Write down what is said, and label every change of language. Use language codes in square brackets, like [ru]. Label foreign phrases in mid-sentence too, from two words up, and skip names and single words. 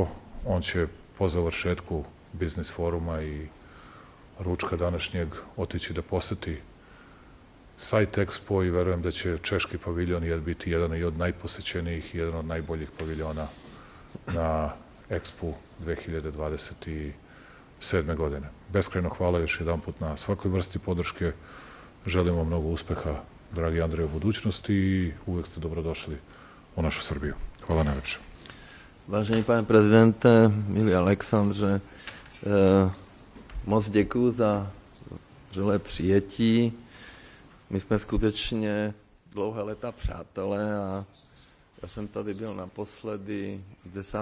[sr] On će po završetku biznis foruma i ručka današnjeg otići da poseti sajt Expo i verujem da će češki paviljon biti jedan i od najposećenijih i jedan od najboljih paviljona na Expo 2027. godine. Beskrajno hvala još jedan put na svakoj vrsti podrške. Želimo mnogo uspeha, dragi Andrej, u budućnosti i uvek ste dobrodošli u našu Srbiju. Hvala najlepše. [cs] Vážený pane prezidente, milý Alexandře, moc děkuji za vřelé přijetí. My jsme skutečně dlouhé léta přátelé a já jsem tady byl naposledy 10.